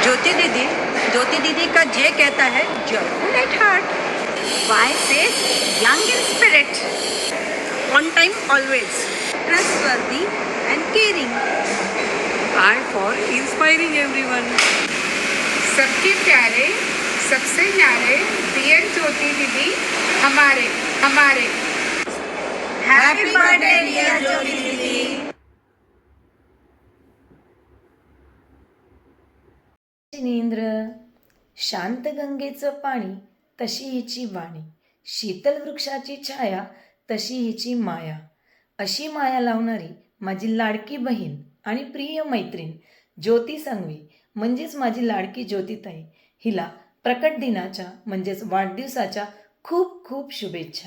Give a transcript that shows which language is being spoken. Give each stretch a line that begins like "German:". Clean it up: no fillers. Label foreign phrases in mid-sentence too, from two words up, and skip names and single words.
Hindi: ज्योति दीदी का जे कहता है
English: joyful at heart. Y says young in spirit, on time always, trustworthy and caring. I for inspiring everyone.
Hindi: सबके प्यारे, सबसे न्यारे, डियर ज्योति दीदी, हमारे हमारे
English: Happy birthday dear ज्योति दीदी.
Marathi: जिनेंद्र, शांत गंगेचं पाणी तशी हिची वाणी, शीतल वृक्षाची छाया तशी हिची माया, अशी माया लावणारी माझी लाडकी बहीण आणि प्रिय मैत्रीण ज्योती संघवी म्हणजेच माझी लाडकी ज्योतिताई, हिला प्रकट दिनाच्या म्हणजेच वाढदिवसाच्या खूप खूप शुभेच्छा.